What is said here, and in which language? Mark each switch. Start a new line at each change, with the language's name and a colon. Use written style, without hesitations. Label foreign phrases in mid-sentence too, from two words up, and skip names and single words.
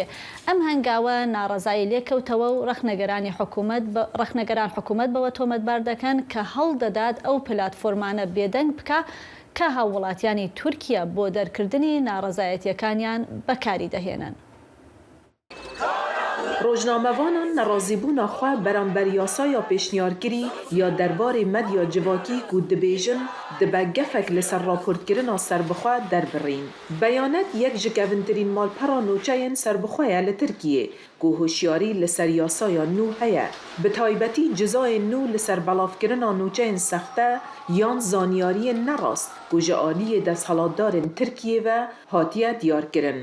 Central Kurdish: ئەم هەنگاوە ناڕەزایی لێکەوتەوە و ڕەخنەگەران حکوومەت بەوە تۆمەتبار دەکەن کە هەڵدەدات ئەو پلاتفۆرمانە بێدەنگ بکە کە هاوڵاتیانی تورکیا بۆ دەرکردنی ناڕەزایەتیەکانیان بەکاری دەهێنن.
Kurdish: ڕۆژنامەوانان نەڕازیبوونا خوا بەرامبەر یاسایا پێشنیارکری یا دەربارەی مەدیا جیواکی و دەبێژن دەبە گەفێک لەسەر راپۆرتکردنا سەربەخوا دەربڕین. بەیانەت یەک ji kevîntirîn malpera nûçeyên serbixwe li Tirkiyê ku hoşyarî li ser yasaya nû heye. Bi taybetî cizayên nû li ser belavkirina nûçeyên sexte yan zanyariyên nerast ku ji aliyê desthilatdarên Tirkiyê ve hatiye diyarkirin.